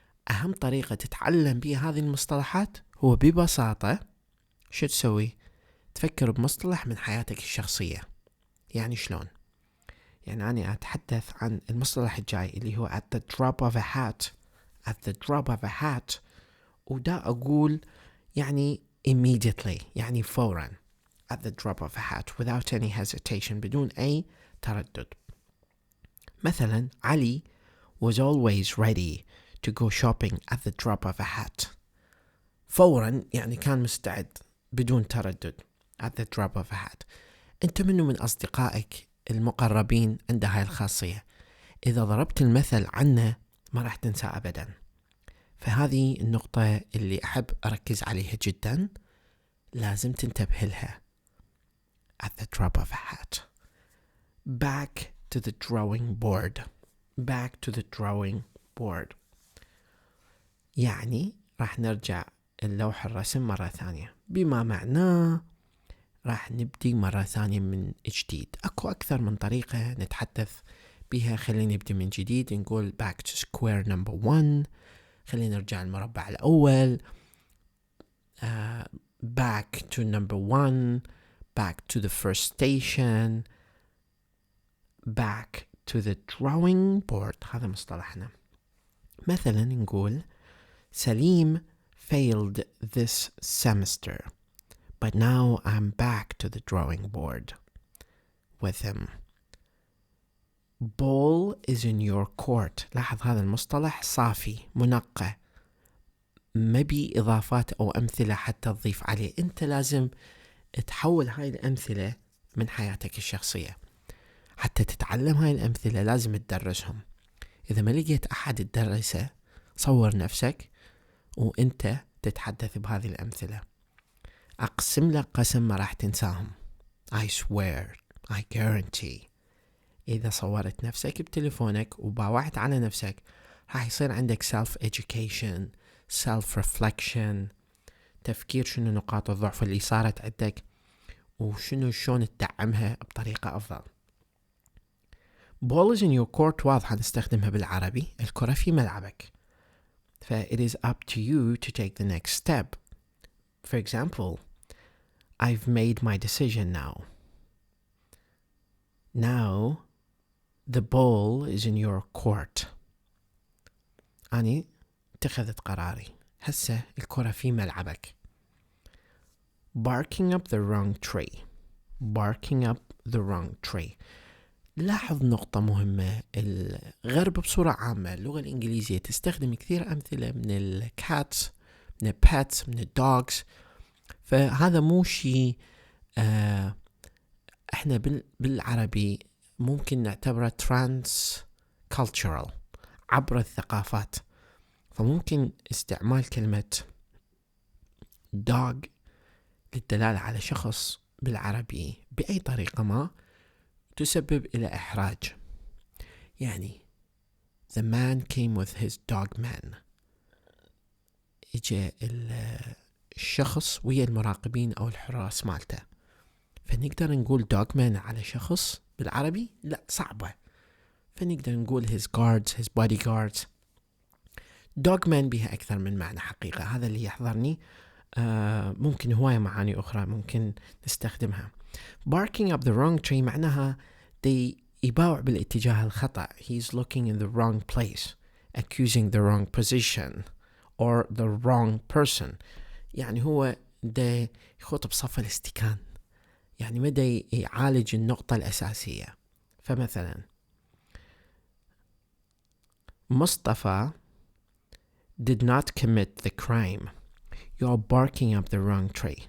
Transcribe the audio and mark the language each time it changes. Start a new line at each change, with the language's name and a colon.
Arabic: أهم طريقة تتعلم بها هذه المصطلحات هو ببساطة شو تسوي؟ تفكر بمصطلح من حياتك الشخصية. يعني شلون؟ يعني أنا أتحدث عن المصطلح الجاي اللي هو
English: at the drop of a hat. at the drop of a hat.
Arabic: ودا أقول يعني immediately، يعني فورا.
English: at the drop of a hat without any hesitation،
Arabic: بدون أي تردد.
English: مثلا علي was always ready to go shopping at the drop of a hat.
Arabic: فورا يعني كان مستعد بدون تردد.
English: at the drop of a hat.
Arabic: أنت منو من أصدقائك المقربين عنده هاي الخاصية؟ إذا ضربت المثل عنه ما راح تنسى أبدا. فهذه النقطة اللي أحب أركز عليها جدا، لازم تنتبه لها.
English: at the drop of a hat. back to the drawing board. back to the drawing board.
Arabic: يعني راح نرجع اللوح الرسم مرة ثانية، بما معناه راح نبدي مرة ثانية من جديد. أكو أكثر من طريقة نتحدث بها. خلينا نبدي من جديد، نقول
English: back to square number 1.
Arabic: خلينا نرجع المربع الأول.
English: back to number 1. back to the first station. back to the drawing board.
Arabic: هذا مصطلحنا. مثلا نقول
English: سليم failed this semester, but now I'm back to the drawing board with him. ball is in your court.
Arabic: لاحظ هذا المصطلح صافي منقى، ما بي إضافات أو أمثلة حتى تضيف عليه. أنت لازم تحول هاي الأمثلة من حياتك الشخصية. حتى تتعلم هاي الأمثلة لازم تدرسهم. إذا ما لقيت أحد تدرسه، صور نفسك وأنت تتحدث بهذه الأمثلة. أقسم لك قسم ما راح تنساهم.
English: I swear, I guarantee.
Arabic: إذا صورت نفسك بتليفونك وباوعت على نفسك، راح يصير عندك self-education, self-reflection، تفكير شنو نقاط الضعف اللي صارت عندك وشنو شلون تدعمها بطريقة أفضل.
English: ball is in your court
Arabic: واضحة نستخدمها بالعربي، الكرة في ملعبك.
English: it is up to you to take the next step. For example, I've made my decision now. Now the ball is in your court.
Arabic: أنا اتخذت قراري، هسه الكرة في ملعبك.
English: barking up the wrong tree. barking up the wrong tree.
Arabic: لاحظ نقطة مهمة. الغرب بصورة عامة اللغة الإنجليزية تستخدم كثير أمثلة من الكاتس، من الباتس، من الدوغز. فهذا مو شيء احنا بالعربي ممكن نعتبره ترانس كالتشرال، عبر الثقافات. فممكن استعمال كلمة dog للدلالة على شخص بالعربي بأي طريقة ما تسبب إلى إحراج.
English: يعني the man came with his dog man.
Arabic: إجا الشخص ويا المراقبين أو الحراس مالته. فنقدر نقول dog man على شخص بالعربي؟ لا، صعبة.
English: فنقدر نقول his guards, his bodyguards.
Arabic: dog man بها أكثر من معنى حقيقة. هذا اللي يحضرني. ممكن هواية معاني أخرى ممكن نستخدمها. barking up the wrong tree معناها يباوع بالاتجاه الخطأ.
English: He's looking in the wrong place, accusing the wrong position or the wrong person.
Arabic: يعني هو دا يخوط بصف الاستكان، يعني ما دا يعالج النقطة الأساسية.
English: فمثلا مصطفى did not commit the crime. You're barking up the wrong tree.